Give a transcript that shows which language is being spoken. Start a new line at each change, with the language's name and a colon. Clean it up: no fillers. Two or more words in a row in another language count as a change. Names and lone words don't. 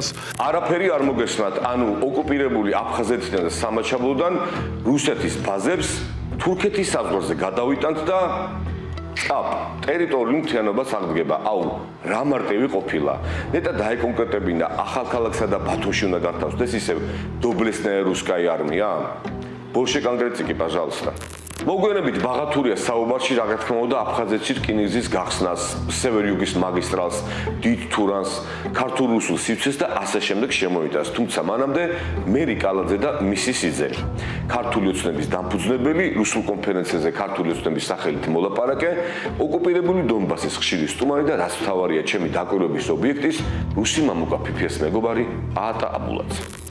Georgian: არაფერი არ მოგესმათ, ანუ ოკუპირებული აფხაზეთიდან და სამაჩაბლოდან რუსეთის ბაზებს თურქეთის საზღვარზე გადავიტანთ და ტერიტორიული მთლიანობას აღდგება. აუ, რა მარტივი ყოფილა. ნეტა დაეკონკრეტებინა ახალქალაქსა და ბათუმში უნდა გათავსდეს ისევ
Russian: доблестная русская армия. Больше конкретики, пожалуйста.
Georgian: მოგვიანებით ბაღათურია საუბარში რა თქმა უნდა აფხაზეთში რკინიგზის გახსნას, სევერ-იუგის მაგისტრალს, დიდ თურანს, ქართულ-რუსულ სივრცეს და ასე შემდეგ შემოიტანს. თუმცა მანამდე მერი კალაძე და მისი სიძე. ქართული ოცნების დამფუძნებელი, რუსულ კონფერენციაზე ქართული ოცნების სახელით მოლაპარაკე, ოკუპირებული დონბასის ხშირი სტუმარი და რაც მთავარია ჩემი დაკვირვების ობიექტის, რუსი მამუკა ფიფიას მეგობარი აატა აბულაძე.